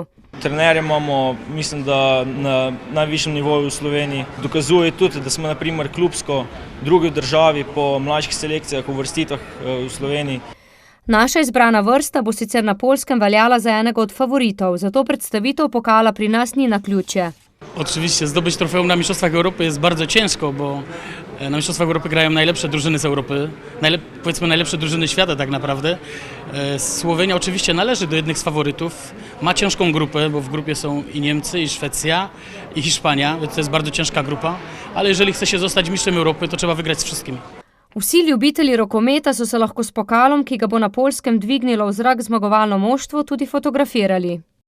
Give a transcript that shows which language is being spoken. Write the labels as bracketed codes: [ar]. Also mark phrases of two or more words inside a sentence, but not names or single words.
[sl] Trenerje imamo, mislim, da na najvišjem nivoju v Sloveniji. Dokazuje tudi, da smo na primer klubsko drugi v državi po mlajših selekcijah, uvrstitvah v Sloveniji. Naša izbrana vrsta bo sicer na Poljskem veljala za enega od favoritov, zato predstavitev pokala pri nas ni naključje. [pl] Oczywiście zdobyć trofeum na Mistrzostwach Europy jest bardzo ciężko, bo na Mistrzostwach Europy grają najlepsze drużyny z Europy, powiedzmy najlepsze drużyny świata tak naprawdę. Słowenia oczywiście należy do jednych z faworytów, ma ciężką grupę, bo w grupie są i Niemcy, i Szwecja, i Hiszpania, więc to jest bardzo ciężka grupa, ale jeżeli chce się zostać mistrzem Europy, to trzeba wygrać z wszystkimi. [sl] Vsi ljubitelji rokometa so se lahko s pokalom, ki ga bo na Poljskem dvignilo v zrak zmagovalno moštvo, tudi fotografirali.